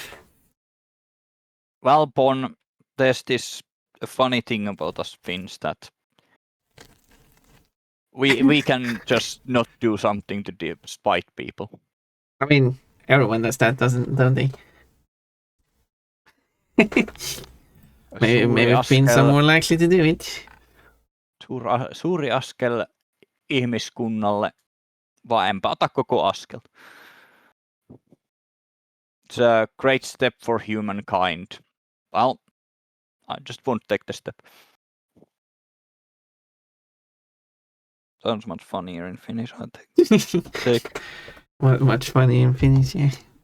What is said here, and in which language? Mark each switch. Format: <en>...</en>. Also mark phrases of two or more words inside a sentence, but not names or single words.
<en>Well, Bon, there's this funny thing about us Finns that we can just not do something to spite people. I mean, everyone does that, don't they? maybe Finns are more likely to do it.</en> <fi>Suuri askel ihmiskunnalle, vaan enpä ota koko askel.</fi> <en>It's a great step for humankind. Well, I just won't take the step. Sounds much funnier in Finnish, I think. Much funny in Finnish, yeah.</en>